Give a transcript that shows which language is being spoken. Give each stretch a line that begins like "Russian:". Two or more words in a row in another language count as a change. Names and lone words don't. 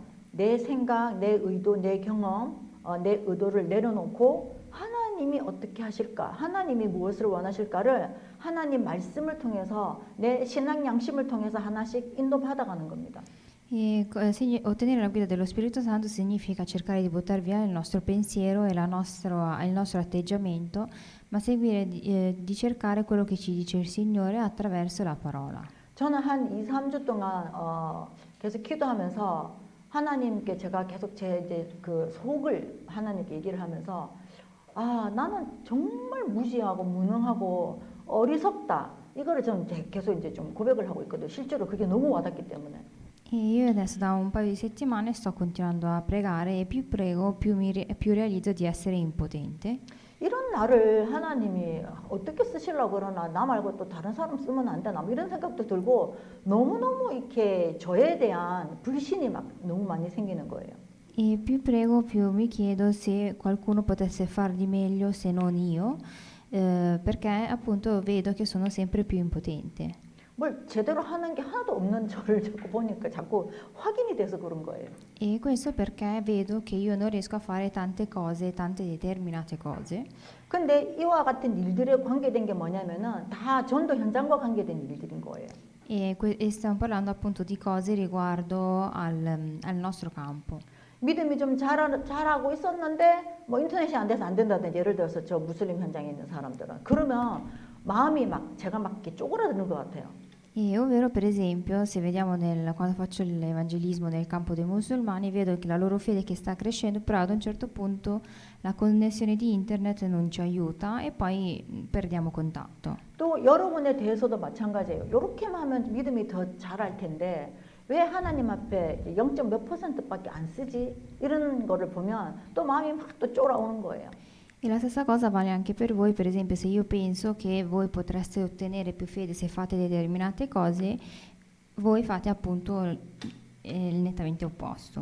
Korean: 내 생각, 내 의도, 내 경험, 내 의도를 내려놓고 하나님 하나님이 어떻게 하실까? 하나님이 무엇을 원하실까를 하나님 말씀을 통해서 내 신앙 양심을 통해서 하나씩 인도받아가는 겁니다.
Italian: Ottenere la guida dello Spirito Santo significa cercare di buttare via il nostro pensiero e il nostro atteggiamento, ma seguire di cercare quello che ci dice il Signore attraverso la parola.
Korean: 저는 한 2, 3주 동안 계속 기도하면서 하나님께 제가 계속 제 이제 그 속을 하나님께 얘기를 하면서 나는 정말 무지하고 무능하고 어리석다. 이거를 저는 계속 이제 좀 고백을 하고 있거든요. 실제로 그게 너무 와닿기 때문에.
Italian: E io adesso da un paio di settimane sto continuando a pregare e più prego, più realizzo di essere impotente.
Korean: 이런 나를 하나님이 어떻게 쓰시려고 그러나 나 말고 또 다른 사람 쓰면 안 되나 뭐 이런 생각도 들고 너무너무 이렇게 저에 대한 불신이 막 너무 많이 생기는 거예요.
Italian: E più prego, più mi chiedo se qualcuno potesse far di meglio se non io, perché appunto vedo che sono sempre più impotente.
Korean: 뭘 제대로 하는 게 하나도 없는 저를 자꾸 보니까 자꾸 확인이 돼서 그런 거예요.
Italian: E questo perché vedo che io non riesco a fare tante cose, tante determinate cose.
Korean: 근데 이와 같은 일들에 관계된 게 뭐냐면은 다 전도 현장과 관계된 일들인 거예요.
Italian: E stiamo parlando appunto di cose riguardo al nostro campo.
Korean: 믿음이 좀 잘하고 있었는데 뭐 인터넷이 안 돼서 안 된다든지 예를 들어서 저 무슬림 현장에 있는 사람들은 그러면 마음이 막 제가 막 이렇게 쪼그라드는 것 같아요.
Italian: E ovvero per esempio se vediamo quando faccio l'evangelismo nel campo dei musulmani vedo che la loro fede che sta crescendo, però ad un certo punto la connessione di internet non ci aiuta e poi perdiamo contatto.
Korean: 또 여러분에 대해서도 마찬가지예요. 이렇게만 하면 믿음이 더 잘할 텐데 왜 하나님 앞에 0. 몇 %밖에 안 쓰지? 이런 거를 보면 또 마음이 막 또 쫄아오는 거예요.
Italian: E la stessa cosa vale anche per voi, per esempio se io penso che voi potreste ottenere più fede se fate determinate cose, voi fate appunto il nettamente opposto.